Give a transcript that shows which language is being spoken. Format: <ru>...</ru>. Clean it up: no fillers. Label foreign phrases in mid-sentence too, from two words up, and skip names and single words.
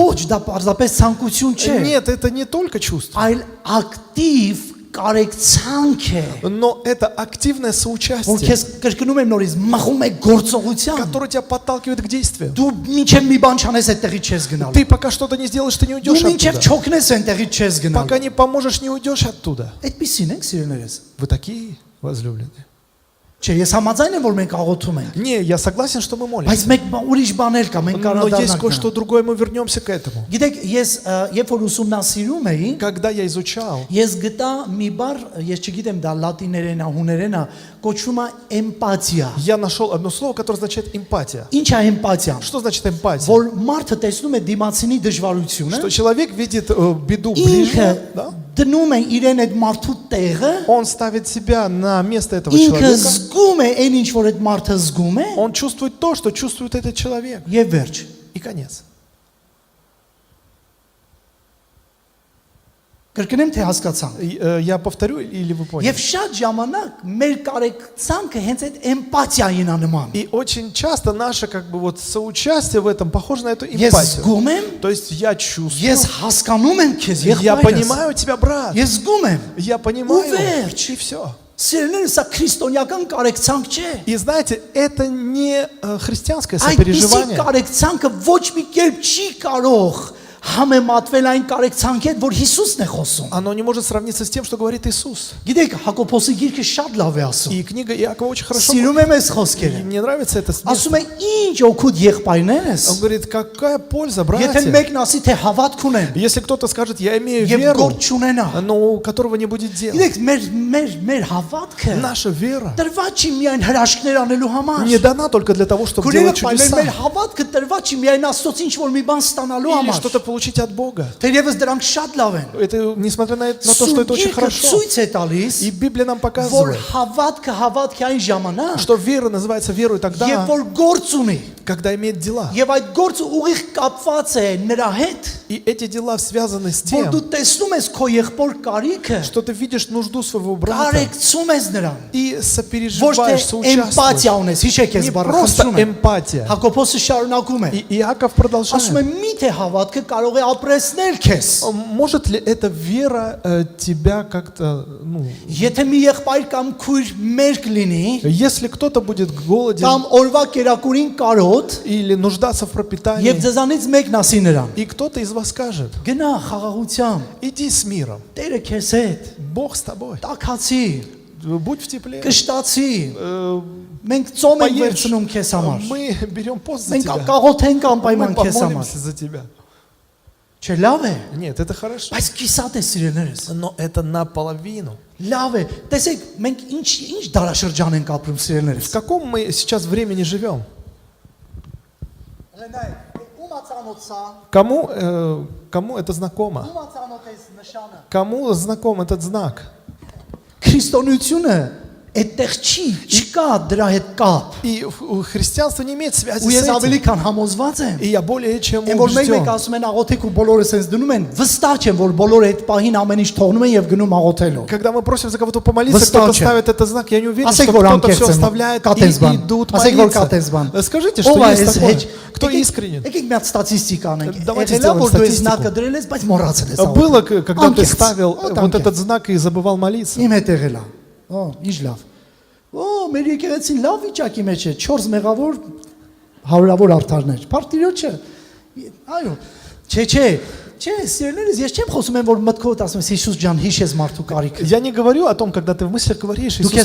<hy>Ոչ, դա պարզապես ցանկություն չէ,</hy> <ru>Нет, это не только чувство,</ru> <hy>այլ ակտիվ կարեկցանք է,</hy> <ru>но это активное</ru> <hy>որ</hy> <ru>соучастие,</ru> <hy>քեզ կրկնում եմ նորից, մխում է գործողության։</hy> <ru>которое тебя подталкивает к действию.</ru> <hy>Դու մինչև մի բան չանես այդտեղից չես գնալ։</hy> <ru>Ты пока что-то не сделаешь, ты не</ru> <hy>Դու</hy> <ru>уйдешь</ru> <hy>մինչև</hy> <ru>оттуда.</ru> <hy>չօգնես այնտեղից չես գնալ։</hy> <ru>Пока не поможешь, не уйдешь оттуда.</ru> <hy>Այդպեսին ենք սիրելիներս։</hy> <ru>Вы такие возлюбленные.</ru> <hy>Չէ, ես համաձայն եմ, որ մենք աղոթում ենք,</hy> <ru>Не, я согласен, что мы</ru> <hy>բայց</hy> <ru>молимся.</ru> <hy>մեկ ուրիշ բաներ կա, մենք</hy> <ru>Но есть</ru> <hy>կարողանանք։</hy> <ru>кое-что другое, мы вернемся к этому.</ru> <hy>Գիտեք, ես երբ որ ուսումնասիրում էի,</hy> <ru>Когда я изучал,</ru> <hy>ես գտա մի բառ, ես չգիտեմ դա լատիներեն է, հուներեն է, կոչվում է էմպաթիա։</hy> <ru>я нашел одно слово, которое означает эмпатия.</ru> <hy>Ինչ է էմպաթիան։</hy> <ru>Что значит эмпатия?</ru> <hy>Որ մարդը տեսնում է դիմացինի դժվարությունը,</hy> <ru>Что человек видит беду</ru> <hy>ինքը</hy> <ru>ближнего, да?</ru> <hy>դնում է իրեն այդ մարդու տեղը,</hy> <ru>Он ставит себя на место этого</ru> <hy>ինքը</hy> <ru>человека,</ru> <hy>զգում է այն ինչ որ այդ մարդը զգում է,</hy> <ru>он чувствует то, что чувствует этот человек.</ru> <hy>եւ վերջ։</hy> <ru>И конец.</ru> <hy>Կրկնեմ թե հասկացան։</hy> <ru>Я повторю, или вы поняли?</ru> <hy>Եվ շատ ժամանակ մեր կարեկցանքը հենց այդ էմպաթիային է նման։</hy> <ru>И очень часто наше как бы вот соучастие в этом похоже на эту</ru> <hy>Ես</hy> <ru>эмпатию.</ru> <hy>զգում եմ,</hy> <ru>То есть я чувствую,</ru> <hy>ես հասկանում եմ քեզ,</hy> <ru>я</ru> <hy>եղբայրս։</hy> <ru>понимаю тебя, брат,</ru> <hy>Ես զգում եմ։</hy> <ru>я понимаю, Уверь. и все.</ru> <hy>Սիրելիներս, սա քրիստոնեական կարեկցանք չէ։</hy> <ru>И знаете, это не христианское</ru> <hy>Այդպիսի</hy> <ru>сопереживание.</ru> <hy>կարեկցանքը ոչ մի կերպ չի կարող համեմատվել այն կարեկցանքի հետ, որ Հիսուսն է խոսում։</hy> <ru>Оно не может сравниться с тем, что говорит Иисус.</ru> <hy>Գիտեք, Հակոբոսի գիրքը շատ լավ է ասում։</hy> <ru>И книга Иакова очень хорошо.</ru> <hy>Սիրում եմ այս</hy> <ru>И</ru> <hy>խոսքերը։</hy> <ru>мне нравится это место.</ru> <hy>Ասում է, ինչ օգուտ եղբայրներս,</hy> <ru>Он говорит, какая польза,</ru> <hy>եթե</hy> <ru>братья,</ru> <hy>մեկն ասի թե հավատք ունեմ,</hy> <ru>если кто-то скажет, я имею</ru> <hy>եւ</hy> <ru>веру,</ru> <hy>գործ չունենա։</hy> <ru>но у которого не будет дела.</ru> <hy>Գիտեք, մեր հավատքը</hy> <ru>Наша вера</ru> <hy>տրված չի միայն հրաշքներ անելու համար։</hy> <ru>не дана только для того, чтобы делать</ru> <hy>Մեր</hy> <ru>чудеса</ru> <hy>հավատքը տրված չի միայն Աստծոց ինչ որ մի բան ստանալու</hy> <ru>или</ru> <hy>համար։</hy> <ru>что-то получить от Бога.</ru> <hy>Թերևս դրանք շատ լավ են։</hy> <ru>Это, несмотря на то, что это очень</ru> <hy>Սուրբ գիրքը</hy> <ru>хорошо.</ru> <hy>ցույց է տալիս,</hy> <ru>И Библия нам</ru> <hy>որ</hy> <ru>показывает,</ru> <hy>հավատքը հավատքի այն ժամանակ,</hy> <ru>что вера называется верой тогда,</ru> <hy>երբ որ գործ ունի,</hy> <ru>когда имеет дела.</ru> <hy>Եվ այդ գործը ուղիղ կապված է նրա հետ,</hy> <ru>И эти дела связаны с</ru> <hy>որ</hy> <ru>тем,</ru> <hy>դու տեսնում ես քո եղբոր կարիքը,</hy> <ru>что ты видишь нужду своего брата</ru> <hy>կարեկցում ես նրան,</hy> <ru>и</ru> <hy>ոչ թե</hy> <ru>сопереживаешь, соучаствуешь.</ru> <hy>էմպաթիա ունես, հիշեք ես</hy> <ru>Не</ru> <hy>բառը</hy> <ru>просто</ru> <hy>խնդրում եմ։</hy> <ru>эмпатия.</ru> <hy>Հակոբոսը շարունակում է,</hy> <ru>И Иаков</ru> <hy>ասում</hy> <ru>продолжает.</ru> <hy>է միթե հավատքը կարող է ապրեսնել քեզ։</hy> <ru>Может ли эта вера тебя как-то, ну,</ru> <hy>Եթե մի եղբայր կամ քույր մերկ լինի,</hy> <ru>если кто-то будет голоден</ru> <hy>կամ օրվա կերակուրին կարոտ,</hy> <ru>или нуждаться в</ru> <hy>եւ</hy> <ru>пропитании,</ru> <hy>ձեզանից մեկն ասի նրան.</hy> <ru>и кто-то из вас скажет,</ru> <hy>Գնա խաղաղությամբ,</hy> <ru>иди с миром,</ru> <hy>Տերը քեզ հետ,</hy> <ru>Бог с тобой,</ru> <hy>տակացի,</hy> <ru>будь в тепле,</ru> <hy>կշտացի, э, մենք ծոմ ենք</hy> <ru>поешь.</ru> <hy>վերցնում քեզ համար։</hy> <ru>Мы берем пост за</ru> <hy>Մենք</hy> <ru>тебя,</ru> <hy>կաղոթ ենք</hy> <ru>мы</ru> <hy>անպայման քեզ համար։</hy> <ru>помолимся за тебя.</ru> <hy>Չէ, լավ է,</hy> <ru>Нет, это хорошо,</ru> <hy>բայց կիսատ է սիրելներս։</hy> <ru>но это наполовину.</ru> <hy>Լավ է։ Տեսեք, մենք ինչ դարաշրջան ենք ապրում</hy> <ru>В</ru> <hy>սիրելներս։</hy> <ru>каком мы сейчас времени живем? Кому это знакомо? Кому знаком этот знак?</ru> <hy>Քրիստոնեությունը այդտեղ չի, չկա դրա հետ կապ։</hy> <ru>И христианство не имеет связи</ru> <hy>Ու</hy> <ru>с</ru> <hy>ես ավելի</hy> <ru>этим.</ru> <hy>քան համոզված եմ։</hy> <ru>И я более чем</ru> <hy>Այն որ մեկ-մեկ</hy> <ru>убежден.</ru> <hy>ասում են աղոթեք ու բոլորը sense դնում են, վստահ չեմ որ բոլորը այդ պահին ամեն ինչ թողնում են եւ գնում աղոթելու։</hy> <ru>Когда мы просим за кого-то помолиться, Выстал кто-то чем? ставит этот знак, я не уверен,</ru> <hy>Ասեք</hy> <ru>что</ru> <hy>որ</hy> <ru>кто-то</ru> <hy>անկեղծ</hy> <ru>все</ru> <hy>եմ,</hy> <ru>оставляет</ru> <hy>կատես</hy> <ru>и</ru> <hy>բան։</hy> <ru>идут</ru> <hy>Ասեք որ կատես</hy> <ru>молиться.</ru> <hy>բան։</hy> <ru>Скажите, что</ru> <hy>Ով է</hy> <ru>есть</ru> <hy>այս</hy> <ru>такое?</ru> <hy>հեչ։</hy> <ru>Кто искренен?</ru> <hy>Եկեք մի հատ ստատիստիկա անենք։</hy> <ru>Давайте</ru> <hy>Եղել է</hy> <ru>сделаем</ru> <hy>որ դու այս</hy> <ru>статистику.</ru> <hy>նակը դրել ես, բայց մոռացել ես</hy> <ru>Было, когда ты</ru> <hy>Անկեղծ,</hy> <ru>ставил вот вот этот</ru> <hy>անկեղծ։</hy> <ru>знак и забывал молиться?</ru> <hy>Իմ հետ եղել է։ Օ, ինչ լավ։ Օ, մեր եկեղեցին լավ վիճակի մեջ է, 4 մեղավոր հարյուրավոր արդարներ։ Պարտիրոջը։ Այո։ Չէ, սիրելիներս, ես չեմ խոսում եմ որ մտքովդ ասում ես Հիսուս ջան, հիշես մարդու կարիքը։</hy> <ru>Я не говорю о том, когда ты в мыслях говоришь, Иисус,</ru>